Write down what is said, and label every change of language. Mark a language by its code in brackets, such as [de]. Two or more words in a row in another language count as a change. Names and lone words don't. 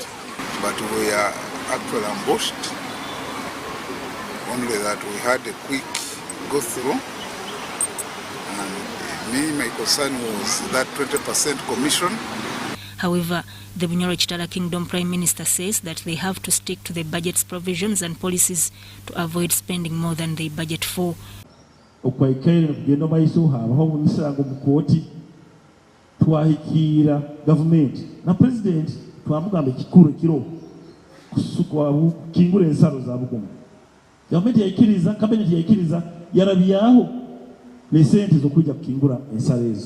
[en] But we are actually ambushed, only that we had a quick go through, and my concern was that 20% commission. However, the Bunyoro-Kitara Kingdom Prime Minister says that they have to stick to the budget's provisions and policies to avoid spending more than they budget for. [nyo] Twahikira government na president twamugambe kikuru kiro kusukwa kingure ensalo za Bugoma. Government yaikiriza, cabinet yaikiriza yarabiyaho ne sente zokujja kukingura ensalo ezo.